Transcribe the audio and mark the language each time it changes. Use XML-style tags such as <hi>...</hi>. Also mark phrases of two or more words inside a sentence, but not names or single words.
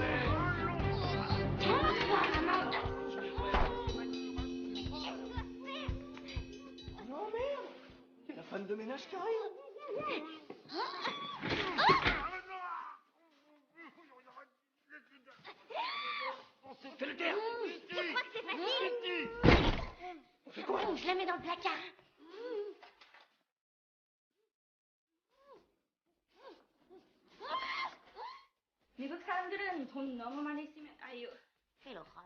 <fr>Oh merde! C'est la femme de ménage qui arrive! Fais le taire! Tu crois que c'est facile? On fait quoi? Je la mets dans le placard.</fr> <ko>미국 사람들은 돈 너무 많이 쓰면 아유 해로</ko>